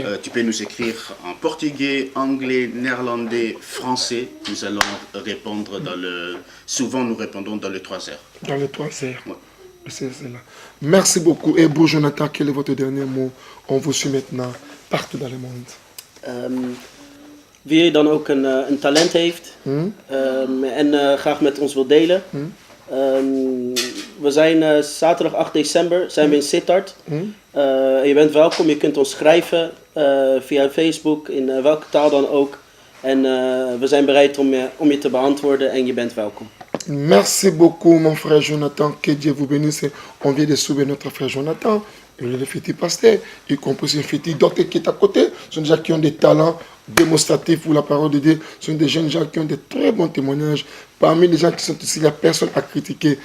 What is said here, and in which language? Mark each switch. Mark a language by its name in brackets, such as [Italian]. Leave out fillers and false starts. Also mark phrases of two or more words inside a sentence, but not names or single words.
[French] Tu peux nous écrire en portugais, anglais, néerlandais, français. Nous allons répondre souvent nous répondons dans les 3 heures. Dans les 3 heures. Ouais. C'est là. Merci beaucoup. Et vous, Jonathan, quel est votre dernier mot? On vous suit maintenant partout dans le monde. [Dutch] Wie je dan ook een talent heeft en graag met ons wil delen. We zijn zaterdag 8 december zijn we in Sittard. Je bent welkom, je kunt ons schrijven via Facebook, in welke taal dan ook. En we zijn bereid om je te beantwoorden en je bent welkom. [French] Merci beaucoup, mon frère Jonathan. Que Dieu vous bénisse. On vient de sauver notre frère Jonathan. Il est le petit pasteur, y compris un petit docteur qui est à côté. Ce sont des gens qui ont des talents démonstratifs pour la parole de Dieu. Ce sont des jeunes gens qui ont de très bons témoignages. Parmi les gens qui sont ici, il n'y a personne à critiquer.